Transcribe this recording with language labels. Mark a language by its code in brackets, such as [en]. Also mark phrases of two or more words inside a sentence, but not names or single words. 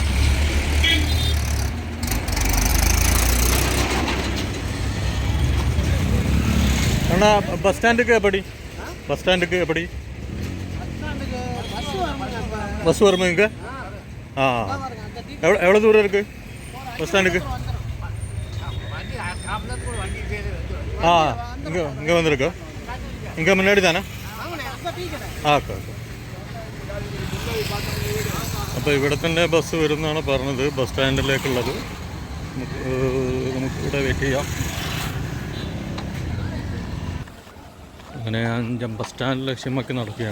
[ta] அண்ணா பஸ் ஸ்டாண்டுக்கு எப்படி? பஸ் ஸ்டாண்டுக்கு எப்படி? [ml] ബസ് വരുമ്പോൾ നിങ്ങൾക്ക് എവിടെ ദൂരം ഇருக்கு ബസ് സ്റ്റാൻഡുക്ക്? [ta] இங்கே வந்திருக்கோ? இங்கே முன்னாடி தானே? [ml] ഓക്കെ. അപ്പോൾ ഇവിടെ തന്നെ ബസ് വരുമെന്നാണ് പറഞ്ഞത്, ബസ് സ്റ്റാൻഡിലേക്കുള്ളത്. നമുക്കിവിടെ വെയിറ്റ് ചെയ്യാം. അങ്ങനെ ഞാൻ ബസ് സ്റ്റാൻഡ് ലക്ഷ്യമാക്കി നടക്കുകയാണ്.